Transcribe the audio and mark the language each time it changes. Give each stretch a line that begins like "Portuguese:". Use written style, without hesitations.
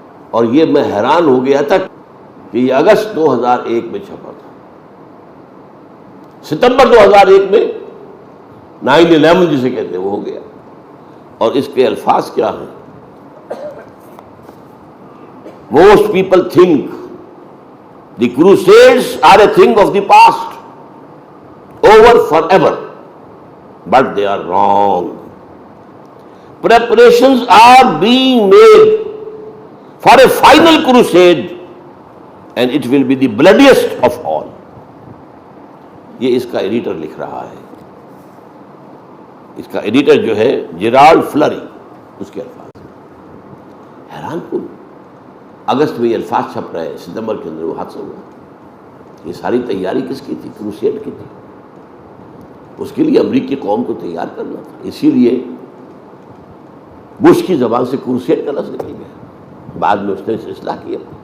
Urdu: اور یہ میں حیران ہو گیا تھا کہ یہ اگست 2001 میں چھپا تھا۔ ستمبر 2001 میں 9/11 جسے کہتے ہیں وہ ہو گیا، اور اس کے الفاظ کیا ہیں؟
English: Most people think the crusades are a thing of the past, over forever, but they are wrong. Preparations are being made for a final crusade, and it will be the bloodiest of all.
Urdu: یہ اس کا editor لکھ رہا ہے، اس کا editor جو ہے Gerald فلری، اس کے الفاظ حیران کن۔ اگست میں یہ الفاظ چھپ رہے ہیں، ستمبر کے اندر وہ حادثہ ہوا۔ یہ ساری تیاری کس کی تھی؟ کروسیڈ کی تھی۔ اس کے لیے امریکی قوم کو تیار کرنا تھا، اسی لیے بش کی زبان سے کروسیڈ کا لفظ نکل گیا، بعد میں اس نے اصلاح کیا۔